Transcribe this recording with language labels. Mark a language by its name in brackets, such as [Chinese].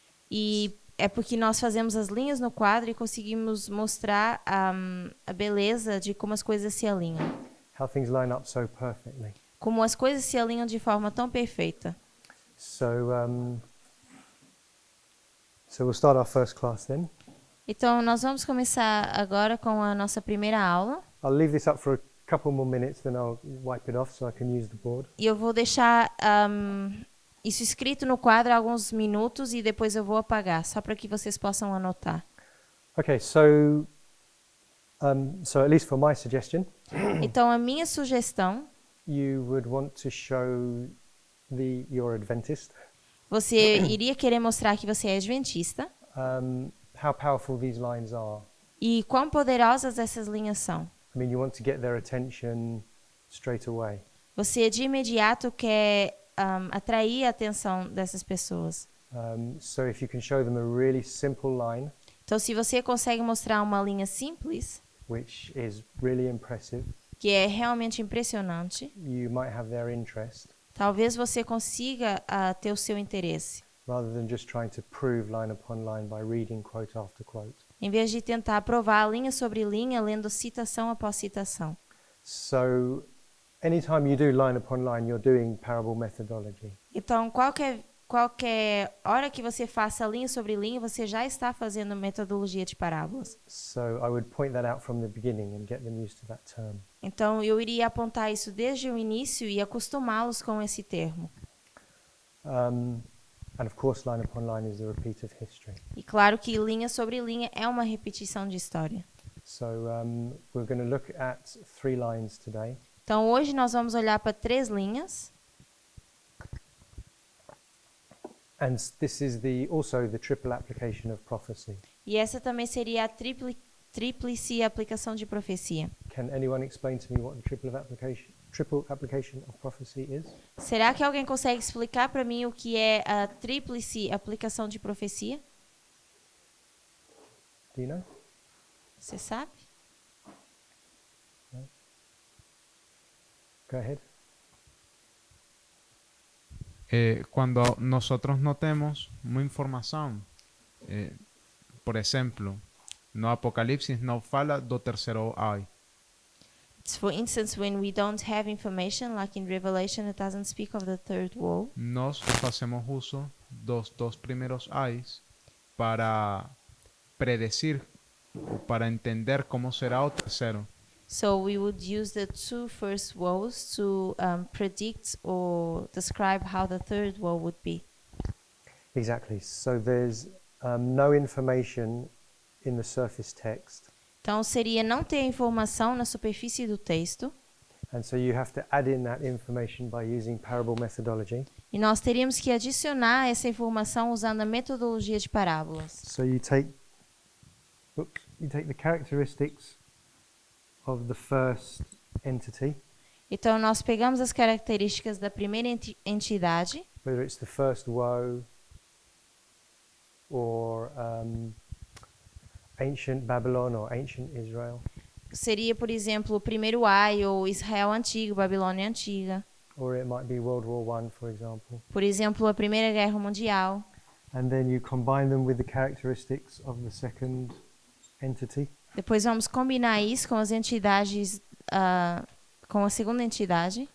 [Portuguese] e é porque nós fazemos as linhas no quadro e conseguimos mostrar a beleza de como as coisas se alinham. [English] How things line up so perfectly. [Portuguese] Como as coisas se alinham de forma tão perfeita. [English] So we'll start our first class then. [Portuguese] Então, nós vamos começar agora com a nossa primeira aula. [English] I'll leave this up for a couple more minutes, then I'll wipe it off so I can use the board. [Portuguese] E eu vou deixar isso escrito no quadro há alguns minutos e depois eu vou apagar, só para que vocês possam anotar. [English] Okay, so at least for my suggestion, [Portuguese] Então, a minha sugestão, [English] you would want to show your Adventist [Portuguese] você iria querer mostrar que você é adventista [English] how powerful these lines are. [Portuguese] e quão poderosas essas linhas são. [English] I mean, you want to get their attention straight away. [Portuguese] Você de imediato quer atrair a atenção dessas pessoas. [English] So if you can show them a really simple line, [Portuguese] Então, se você consegue mostrar uma linha simples, [English] which is really impressive, [Portuguese] que é realmente impressionante, [English] you might have their interest [Portuguese] talvez você consiga ter o seu interesse. [English] rather than just trying to prove line upon line by reading quote after quote. [Portuguese] Em vez de tentar provar linha sobre linha, lendo citação após citação. [English] So anytime you do line upon line, you're doing parable methodology. [Portuguese] Então, qualquer hora que você faça linha sobre linha, você já está fazendo metodologia de parábolas. [English] So I would point that out from the beginning and get them used to that term. [Portuguese] Então, eu iria apontar isso desde o início e acostumá-los com esse termo. [English] And of course, line upon line is the repeat of history. [Portuguese] E claro que linha sobre linha é uma repetição de história. [English] So we're going to look at 3 lines today. [Portuguese] Então, hoje nós vamos olhar para 3 linhas. [English] And this is also the triple application of prophecy. [Portuguese] E essa também seria a tríplice aplicação de profecia. [English] Can anyone explain to me what the triple application of prophecy is? [Portuguese] Será que alguém consegue explicar para mim o que é a tríplice aplicação de profecia? [English] Do you know? [Portuguese] Você sabe? [English] Go ahead. [Spanish] Cuando nosotros [Portuguese] no temos uma informação, por exemplo, no Apocalipse não fala do terceiro ai. [English] For instance, when we don't have information, like in Revelation, it doesn't speak of the third woe. [Portuguese] Nós fazemos uso dos 2 primeiros ais para [Spanish] predecir [Portuguese] ou para entender como será o terceiro. [English] So we would use the 2 first woes to predict or describe how the third woe would be. Exactly. So there's no information in the surface text. [Portuguese] Então seria não ter informação na superfície do texto. [English] And so you have to add in that information by using parable methodology. [Portuguese] E nós teríamos que adicionar essa informação usando a metodologia de parábolas. [English] So you take the characteristics of the first entity, [Portuguese] Então nós pegamos as características da primeira entidade, [English] whether it's the first woe or ancient Babylon or ancient Israel, [Portuguese] seria, por exemplo, o primeiro ai ou Israel antigo, Babilônia antiga. [English] or it might be World War I, for example. [Portuguese] Por exemplo, a Primeira Guerra Mundial. [English] And then you combine them with the characteristics of the second entity. [Portuguese] Depois vamos combinar isso com as entidades, com a segunda entidade.